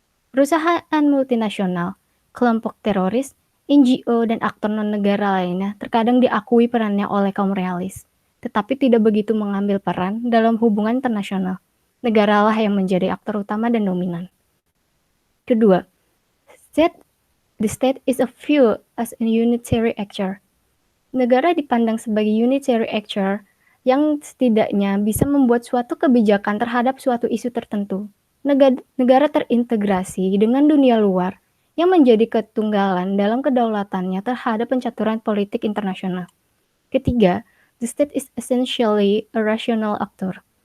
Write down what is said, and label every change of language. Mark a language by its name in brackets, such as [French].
[Indonesian] Perusahaan multinasional, kelompok teroris, NGO, dan aktor non-negara lainnya terkadang diakui perannya oleh kaum realis, tetapi tidak begitu mengambil peran dalam hubungan internasional. Negaralah yang menjadi aktor utama dan dominan. Kedua, [English] the state is a view as a unitary actor. [Indonesian] Negara dipandang sebagai unitary actor yang setidaknya bisa membuat suatu kebijakan terhadap suatu isu tertentu. Negara terintegrasi dengan dunia luar yang menjadi ketunggalan dalam kedaulatannya terhadap pencaturan politik internasional. Ketiga, [English] the state is essentially a rational actor.